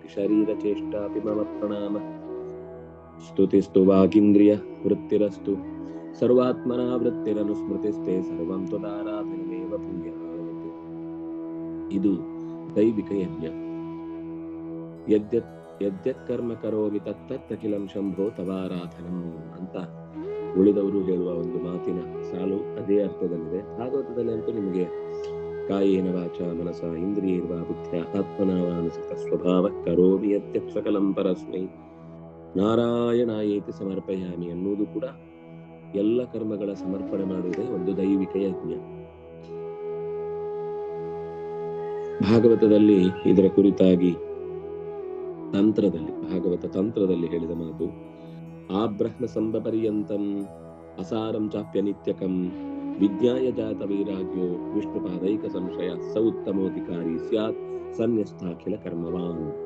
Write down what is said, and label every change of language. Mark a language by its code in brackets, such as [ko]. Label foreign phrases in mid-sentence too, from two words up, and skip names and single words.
[sa] ಶರೀರ ಚೇಷ್ಟಾಪಿ ಮಮ ಪ್ರಣಾಮ ಸ್ತುತಿಸ್ತು ವಾಗೀಂದ್ರಿಯ ವೃತ್ತಿರಸ್ತು ಸರ್ವಾತ್ಮನ ವೃತ್ತಿರನುಸ್ಮೃತಿಸ್ತೆ ಸರ್ವಂ ತ್ವದಾರಾಧನಮೇವ ಭೂಯಾತ್. [kn] ಇದು ದೈವಿಕ ಯಜ್ಞ. [sa] ಯದ್ಯತ್ ಕರ್ಮ ಕರೋಮಿ ತತ್ತಖಿಲಂ ಶಂಭೋ ತವಾರಾಧನಂ [kn] ಅಂತ ಉಳಿದವರು ಹೇಳುವ ಒಂದು ಮಾತಿನ ಸಾಲು ಅದೇ ಅರ್ಥದಲ್ಲಿದೆ. ಭಾಗವತದಲ್ಲಿ ಅಂತೂ ನಿಮಗೆ [sa] ಕಾಯೇನ ವಾಚ ಮನಸ ಇಂದ್ರಿಯೈರ್ವಾ ಬುದ್ಧ್ಯ ಆತ್ಮನಾವಾನುಸೃತ ಸ್ವಭಾವ ಕರೋಮಿ ಯದ್ಯತ್ ಸಕಲಂ ಪರಸ್ಮೈ ನಾರಾಯಣಾಯೇತಿ ಸಮರ್ಪಯಾಮಿ [kn] ಅನ್ನುವುದು ಕೂಡ ಎಲ್ಲ ಕರ್ಮಗಳ ಸಮರ್ಪಣೆ ಮಾಡುವುದೇ ಒಂದು ದೈವಿಕ ಯಜ್ಞ. ಭಾಗವತದಲ್ಲಿ ಇದರ ಕುರಿತಾಗಿ ತಂತ್ರದಲ್ಲಿ, ಭಾಗವತ ತಂತ್ರದಲ್ಲಿ ಹೇಳಿದ ಮಾತು, [sa] ಆ ಬ್ರಹ್ಮ ಸಂಭ ಪರ್ಯಂತಂ ಅಸಾರಂ ಚಾಪ್ಯ ನಿತ್ಯಕಂ ವಿಜ್ಞಾಯ ಜಾತ ವೈರಾಗ್ಯೋ ವಿಷ್ಣುಪಾದೈಕ ಸಂಶಯ ಸ ಉತ್ತಮೋಧಿಕಾರಿ ಸ್ಯಾತ್ ಸನ್ಯಸ್ಥಾಖಿಲ ಕರ್ಮವಾನ್.